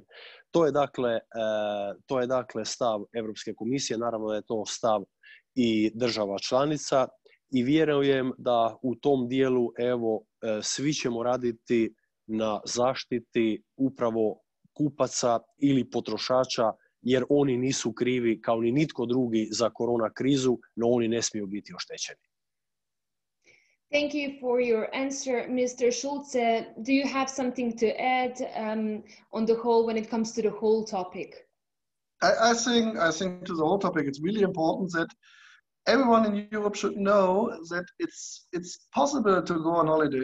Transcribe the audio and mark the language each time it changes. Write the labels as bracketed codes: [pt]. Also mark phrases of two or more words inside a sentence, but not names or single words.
[hr] To je dakle stav Europske komisije, naravno da je to stav i država članica, i vjerujem da u tom dijelu svi ćemo raditi na zaštiti upravo kupaca ili potrošača, jer oni nisu krivi kao ni nitko drugi za korona krizu, no oni ne smiju biti oštećeni. [en] Thank you for your answer, Mr. Schulze. Do you have something to add on the whole when it comes to the whole topic? I think to the whole topic, it's really important that everyone in Europe should know that it's possible to go on holiday.